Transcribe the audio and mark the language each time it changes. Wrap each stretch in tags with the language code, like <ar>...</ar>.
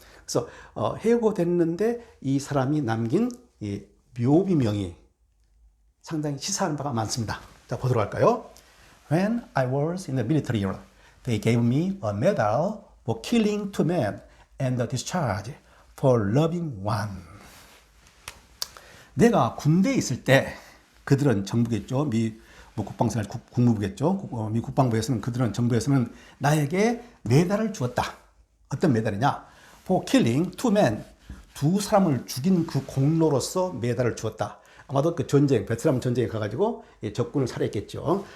<ko>그래서 해고됐는데 이 사람이 남긴 묘비명이 상당히 시사하는 바가 많습니다. 자, 보도록 할까요?</ko> <en>When I was in the military, they gave me a medal for killing 2 men and a discharge for loving one.</en> <ko>내가 군대에 있을 때 그들은 정부겠죠. 미 국방생활 국무부겠죠. 미 국방부에서는 그들은 정부에서는 나에게 메달을 주었다. 어떤 메달이냐?</ko> <en>For killing 2 men.</en> <ko>2 사람을 죽인 그 공로로서 메달을 주었다. 아마도 그 전쟁, 베트남 전쟁에 가가지고 적군을 살해했겠죠.</ko>